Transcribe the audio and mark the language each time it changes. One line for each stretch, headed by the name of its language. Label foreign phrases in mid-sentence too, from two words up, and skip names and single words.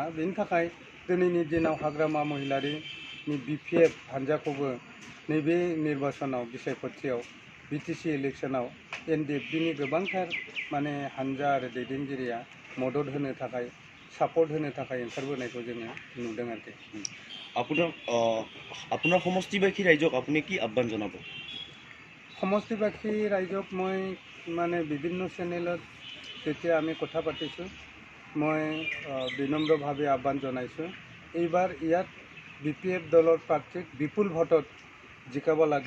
Bodo: बेनि थाखाय दिनैनि दिनाव हाग्रामा महिलारिनि बिपिएफ हान्जाखौबो नैबे निर्बाचनाव बिसायख'थियाव बिटिसि इलेक्सनाव एनडिएफबिनि गोबांथार माने हान्जा आरो दैदेनगिरिया मदद होनो थाखाय, सापर्ट होनो थाखाय ओंखारबोनायखौ जोङो नुदों आरोखि।
Assamese: আপোনাৰ সমষ্টিবাসী ৰাইজক আপুনি কি আহ্বান জনাব? সমষ্টিবাসী ৰাইজক মই মানে বিভিন্ন চেনেলত যেতিয়া আমি কথা পাতিছোঁ, মই বিনম্ৰভাৱে আহ্বান জনাইছোঁ, এইবাৰ ইয়াত বিপিএফ দলৰ প্ৰাৰ্থীক বিপুল ভোটত জিকাব লাগে।